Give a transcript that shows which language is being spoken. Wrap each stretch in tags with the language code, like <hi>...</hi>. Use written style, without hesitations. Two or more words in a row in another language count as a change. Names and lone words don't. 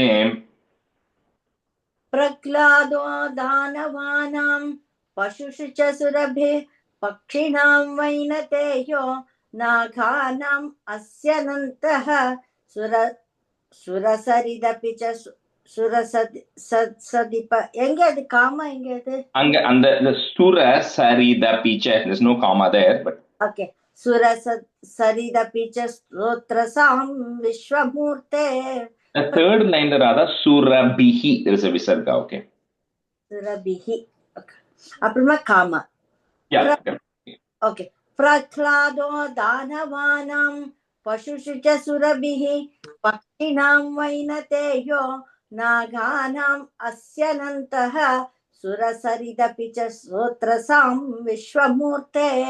<sa>प्रह्लादो दानवानां पशुषु च सुरभिः पक्षिणां वैनतेयो नागानाम् अस्यनन्तः सुरसरिदपि च सुरसदिप.</sa> <ta>எங்க அது காமா? எங்க அது? அங்க அந்த</ta> <sa>सुरसरिदपि च,</sa> <en>there's no comma there, but okay.</en> <sa>सुरसरिदपि च स्रोत्रसां विश्वमूर्ते.</sa> <en>the third line rather surabhihi, there is a visarga. Okay,</en> <sa>सुरभिः.</sa> <ta>அப்புறமா காமா.</ta> <en>yeah. Okay.</en> <sa>प्रह्लादो दानवानां पशुषु च सुरभिः पक्षिणां वैनतेयो नागानाम् अस्यनन्तः सुरसरिदपि च स्रोत्रसां विश्वमूर्ते.</sa>